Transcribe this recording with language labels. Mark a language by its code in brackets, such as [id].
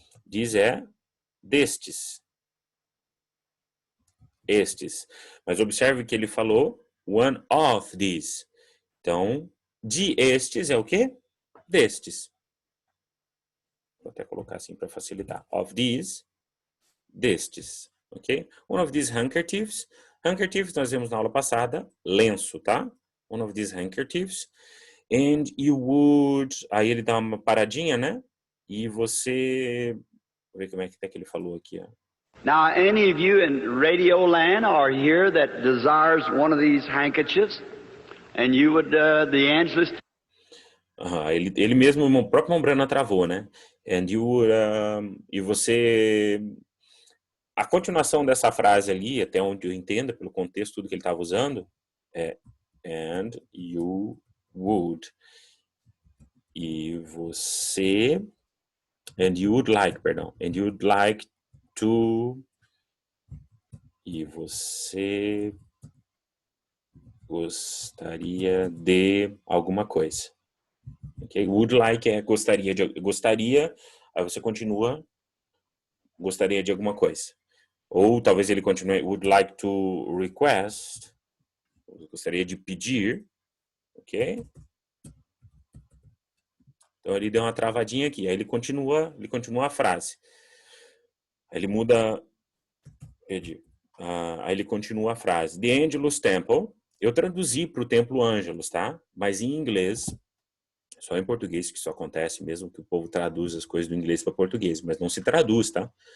[pt] These é destes. Estes. Mas observe que ele falou one of these. Então, de estes é o quê? Destes. Vou até colocar assim para facilitar. [en] Of these, [pt] destes. Ok? [en] One of these handkerchiefs. [pt] Handkerchiefs nós vimos na aula passada. Lenço, tá? [en] One of these handkerchiefs. And you would... [pt] Aí ele dá uma paradinha, né? E você... Vou ver como é que ele falou aqui, ó. [en] Now, any of you in Radioland are here that desires one of these handkerchiefs, and you would, the Angelus... [pt] Ele mesmo, o próprio Mombrana travou, né? [en] And you, [pt] e você... A continuação dessa frase ali, até onde eu entendo, pelo contexto, tudo que ele estava usando, é [en] and you would. [pt] E você... [en] And you would like, [pt] perdão. [en] And you would like to... [pt] E você gostaria de alguma coisa. Ok? [en] Would like [pt] é gostaria, aí você continua, gostaria de alguma coisa. Ou talvez ele continue, [en] would like to request, [pt] gostaria de pedir, ok? Então ele deu uma travadinha aqui, aí ele continua a frase. Aí ele muda, perdi. Aí ele continua a frase. The Angelus Temple, eu traduzi para o Templo Angelus, tá? Mas em inglês, só em português que isso acontece, mesmo que o povo traduz as coisas do inglês para português, mas não se traduz, tá?